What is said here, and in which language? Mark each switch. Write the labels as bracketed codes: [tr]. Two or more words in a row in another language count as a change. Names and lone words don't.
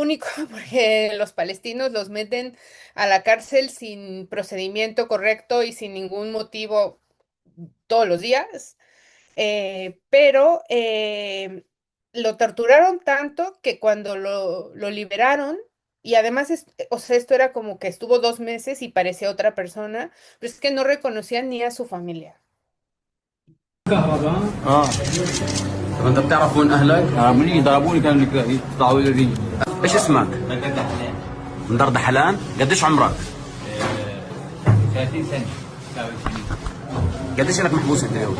[es] único, porque los palestinos los meten a la cárcel sin procedimiento correcto y sin ningún motivo todos los días, pero lo torturaron tanto que cuando lo liberaron, y además, o sea, esto era como que estuvo 2 meses y parecía otra persona, pero es que no reconocían ni a su familia. [ar] اه طب انت بتعرف وين اهلك؟ مني ضربوني كانوا يقطعوا لي الرجل. ايش اسمك؟ مدردة حلال؟ قديش عمرك؟ 30 سنة. قديش لك محبوس انت اليوم؟